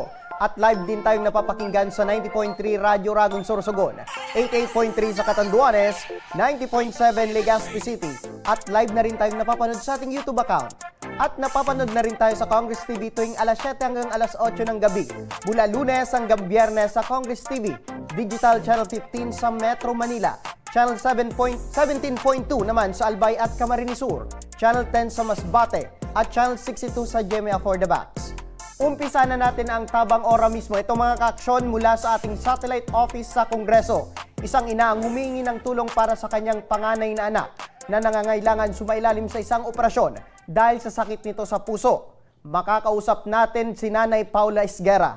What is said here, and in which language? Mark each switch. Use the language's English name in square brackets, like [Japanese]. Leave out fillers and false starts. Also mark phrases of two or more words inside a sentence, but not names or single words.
[Filipino] At live din tayong napapakinggan sa 90.3 Radyo Ragong Sorsogon, 88.3 sa Catanduanes, 90.7 Legazpi City. At live na rin tayong napapanood sa ating YouTube account. At napapanood na rin tayo sa Congress TV tuwing alas 7 hanggang alas 8 ng gabi. Mula Lunes hanggang Biyernes sa Congress TV, Digital Channel 15 sa Metro Manila, Channel 17.2 naman sa Albay at Camarines Sur, Channel 10 sa Masbate, at Channel 62 sa GMA for the Backs. Umpisa na natin ang tabang ora mismo. Ito mga ka-aksyon mula sa ating satellite office sa Kongreso. Isang ina ang humingi ng tulong para sa kanyang panganay na anak na nangangailangan sumailalim sa isang operasyon dahil sa sakit nito sa puso. Makakausap natin si Nanay Paula Isguera.